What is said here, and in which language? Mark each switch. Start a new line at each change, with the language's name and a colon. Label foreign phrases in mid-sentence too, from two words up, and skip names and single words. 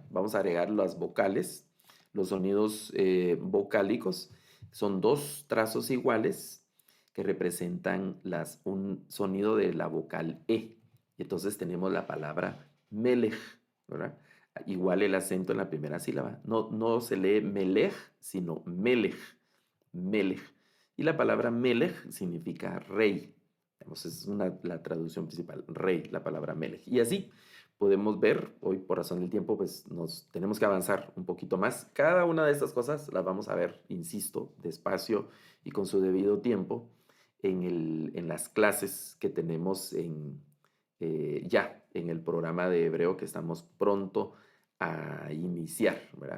Spanish: Vamos a agregar las vocales, los sonidos vocálicos. Son 2 trazos iguales que representan un sonido de la vocal E. Y entonces tenemos la palabra melech, ¿verdad? Igual el acento en la primera sílaba. No se lee melech, sino melech, melech. Y la palabra melech significa rey. Es la traducción principal, rey, la palabra melech. Y así podemos ver, hoy por razón del tiempo, pues nos tenemos que avanzar un poquito más. Cada una de estas cosas las vamos a ver, insisto, despacio y con su debido tiempo en las clases que tenemos ya en el programa de hebreo que estamos pronto a iniciar, ¿verdad?